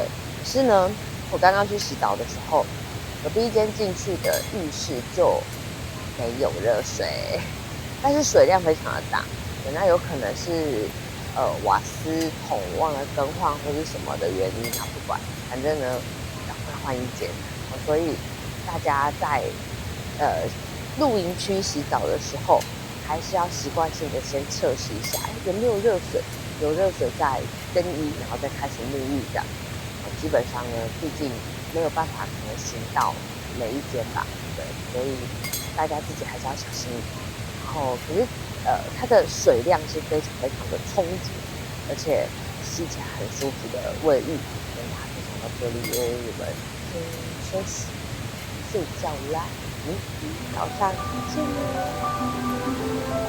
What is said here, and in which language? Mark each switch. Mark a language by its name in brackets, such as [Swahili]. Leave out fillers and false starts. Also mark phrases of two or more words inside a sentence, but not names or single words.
[Chinese] 可是呢，我剛剛去洗澡的時候，我第1間進去的浴室就沒有熱水，但是水量非常的大，那有可能是瓦斯桶忘了更換或是什麼的原因啊，不管，反正呢趕快換1間。所以大家在露營區洗澡的時候，還是要習慣性的先測試一下，有沒有熱水，有熱水再更衣，然後再開始沐浴這樣。基本上呢，畢竟沒有辦法可能行到每一間吧，對，所以大家自己還是要小心一點。然後可是它的水量是非常非常的充足，而且洗起来很舒服的衛浴，跟大家分享到這裡哦，我們先休息睡覺啦，早上見咯。